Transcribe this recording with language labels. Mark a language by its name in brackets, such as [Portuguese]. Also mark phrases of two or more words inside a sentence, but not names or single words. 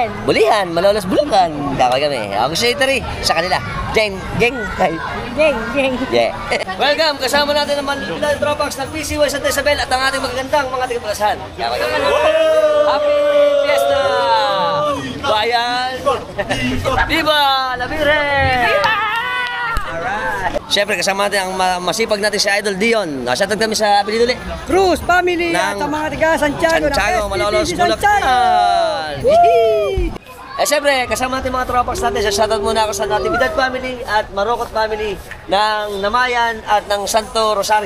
[Filipino] Bulihan, Malolos, Bulacan. Kakay kami. Ako sa Eatery, sa kanila. Jeng. Hi. Jeng. Yeah. Welcome, kasama natin ang Manila Tropax ng PCY Santa Isabel at ang ating magagandang mga tigapagasan. [English] Happy Fiesta! Bayan! [Spanish] Viva la Virgen! Viva! [Filipino] Alright. Siyempre, kasama natin ang masipag natin si Idol Dion. Shoutout kami sa Apelido Cruz family at ang mga taga Santiago Malolos, Bulacan. Siyempre, kasama natin mga tropax natin. Shoutout muna ako sa Natividad family at Marocot family ng Namayan at ng Santo Rosario.